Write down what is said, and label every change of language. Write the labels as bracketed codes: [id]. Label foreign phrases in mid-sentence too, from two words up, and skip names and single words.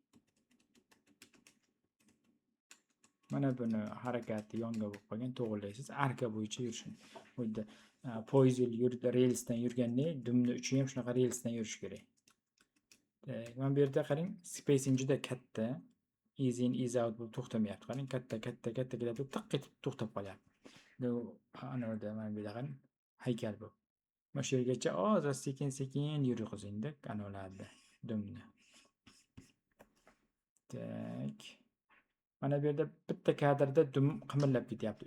[uz] Mana buni harakati yonga bo'lib qolgan, to'g'rilaysiz. Arka bo'yicha yurishing. Xuddi poyezd yo'lida relsdan yurgandek, dumni uchi ham shunaqa relsdan yurish kerak. Tak, mana bu yerda qarang, spacing juda katta. [en] Ease in, ease out [uz] bo'lib to'xtamayapti. Qarang, katta kelyapti, tiq etib to'xtab qolyapti. Ana yerda mana bu yerda qarang, haykal bu. Mana shu yergacha ozroq sekin yurg'izing-da, ana ularda dumni. Tak. Mana bu yerda bitta kadrda dum qimirlab ketyapti.